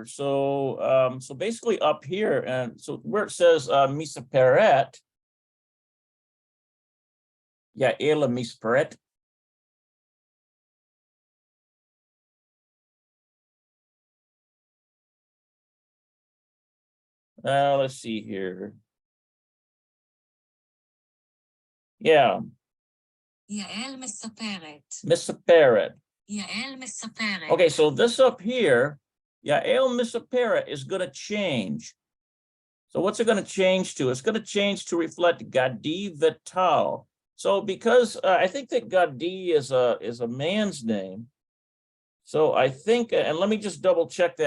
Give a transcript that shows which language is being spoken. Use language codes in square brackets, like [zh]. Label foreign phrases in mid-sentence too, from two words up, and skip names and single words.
[en] So so basically up here, and so where it says misaperet, yeah, [he] ela misaperet. [en] Let's see here. Yeah. [he] Yael misaperet. Misaperet. Yael misaperet. [en] Okay, so this up here, Yael misaperet is going to change. So what's it going to change to? It's going to change to reflect Gadi Vital. So because I think that Gadi is a man's name. So I think, and let me just double check that.